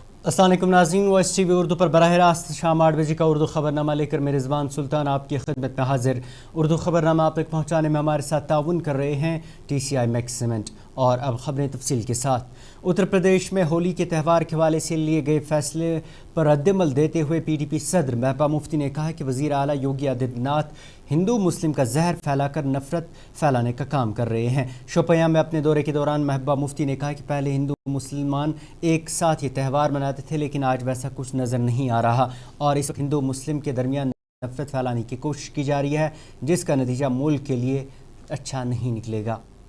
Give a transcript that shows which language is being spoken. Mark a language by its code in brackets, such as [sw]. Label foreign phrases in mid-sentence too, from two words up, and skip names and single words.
[ur] السلام علیکم ناظرین، وائس ٹی وی اردو پر براہ راست شام 8 بجے کا اردو خبرنامہ لے کر میں رضوان سلطان آپ کی خدمت میں حاضر۔ اردو خبرنامہ آپ تک پہنچانے میں ہمارے ساتھ تعاون کر رہے ہیں TCI میکس سیمنٹ۔ اور اب خبریں تفصیل کے ساتھ۔ اتر پردیش میں ہولی کے تہوار کے حوالے سے لیے گئے فیصلے پر رد عمل دیتے ہوئے PDP صدر محبوبہ مفتی نے کہا کہ وزیر اعلیٰ یوگی آدتیہ ناتھ ہندو مسلم کا زہر پھیلا کر نفرت پھیلانے کا کام کر رہے ہیں۔ شوپیاں میں اپنے دورے کے دوران محبوبہ مفتی نے کہا کہ پہلے ہندو مسلمان ایک ساتھ یہ تہوار مناتے تھے، لیکن آج ویسا کچھ نظر نہیں آ رہا اور اس وقت ہندو مسلم کے درمیان نفرت پھیلانے کی کوشش کی جا رہی ہے، جس کا نتیجہ ملک کے لیے اچھا نہیں نکلے گا۔